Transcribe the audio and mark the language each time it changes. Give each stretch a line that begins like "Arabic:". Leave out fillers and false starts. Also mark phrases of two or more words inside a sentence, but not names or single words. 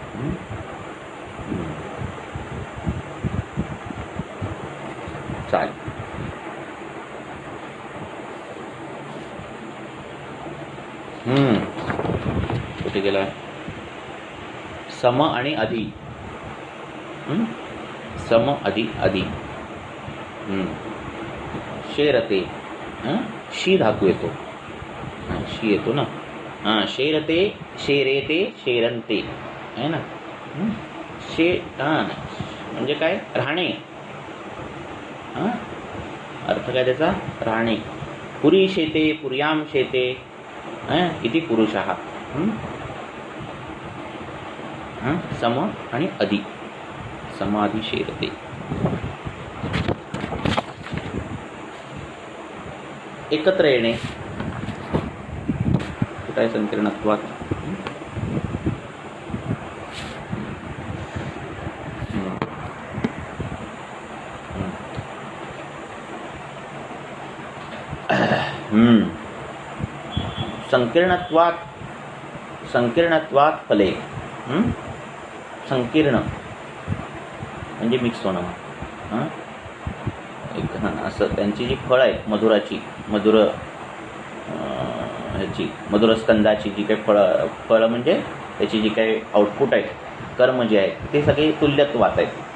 Marathi: चालेल. कुठे गेला? सम आणि अधि. सम अधि अधि.
Sanskrit: शेरते.
Marathi: शी धातू येतो. शी येतो ना.
Sanskrit: शेरते, शेरेते, शेरंते
Hindi: है ना.
Marathi: म्हणजे काय? राहणे. अर्थ काय त्याचा? राहणे.
Sanskrit: पुरी शेते, पुर्याम शेते इति पुरुषः.
Marathi: सम आणि अधि.
Sanskrit: समाधी शेरते.
Marathi: एकत्र येणे. कुठं आहे संकीर्णत्वात? संकीर्णत्वात.
Sanskrit: संकीर्णत्वात फले.
Marathi: संकीर्ण म्हणजे मिक्स होणं. असं त्यांची जी फळं आहेत मधुराची, मधुर ह्याची मधुरस्कंदाची जी काही फळं म्हणजे त्याची जी काही आउटपुट आहेत, कर्म जे आहेत ते सगळे तुल्यत्वात आहेत.